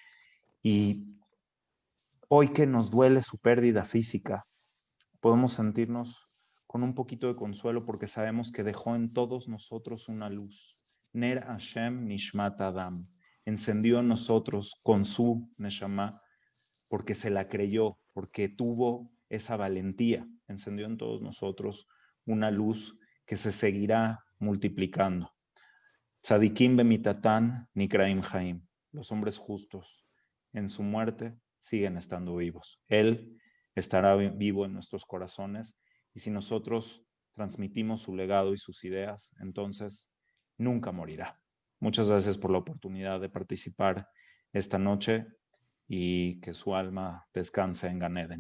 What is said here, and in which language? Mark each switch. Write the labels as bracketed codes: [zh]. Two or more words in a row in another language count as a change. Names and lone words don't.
[es] Y hoy que nos duele su pérdida física, podemos sentirnos con un poquito de consuelo porque sabemos que dejó en todos nosotros una luz. [he] נר השם נשמת אדם. [es] Encendió en nosotros con su Neshama porque se la creyó, porque tuvo esa valentía. Encendió en todos nosotros una luz que se seguirá multiplicando. [he] צדיקים במיתתם נקראים חיים. [es] Los hombres justos en su muerte siguen estando vivos. Él estará vivo en nuestros corazones y si nosotros transmitimos su legado y sus ideas, entonces nunca morirá. Muchas gracias por la oportunidad de participar esta noche y que su alma descanse en Gan Eden.